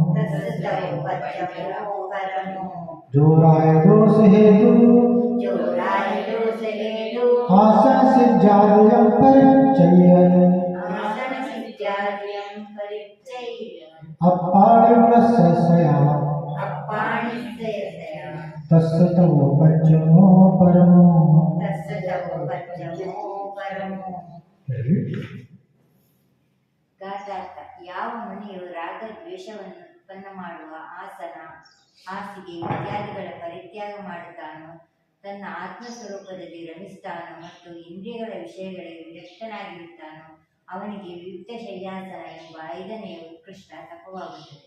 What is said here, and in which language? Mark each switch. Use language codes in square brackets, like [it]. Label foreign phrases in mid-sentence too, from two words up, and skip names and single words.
[pra] जो राय दोष हेतु आसन सिज्जादियं परिचय अप्पाणि वसय सया तस्सतवो पंचमो परमो। [kn] ಗಾತಾರ್ಥ ಯಾವ ಮುನಿಯು ರಾಗ ದ್ವೇಷವನ್ನು ಉತ್ಪನ್ನ ಮಾಡುವ ಆಸನ ಹಾಸಿಗೆ ಇತ್ಯಾದಿಗಳ ಪರಿತ್ಯಾಗ ಮಾಡುತ್ತಾನೋ ತನ್ನ ಆತ್ಮಸ್ವರೂಪದಲ್ಲಿ ರಮಿಸ್ತಾನೋ ಮತ್ತು ಇಂದ್ರಿಯಗಳ ವಿಷಯಗಳಿಗೆ ವಿರಕ್ತನಾಗಿರುತ್ತಾನೋ ಅವನಿಗೆ ವಿಯುಕ್ತ ಶಯ್ಯಾಸನ ಎಂಬ 5ನೆಯ ಉತ್ಕೃಷ್ಟ ತಪವಾಗುತ್ತದೆ.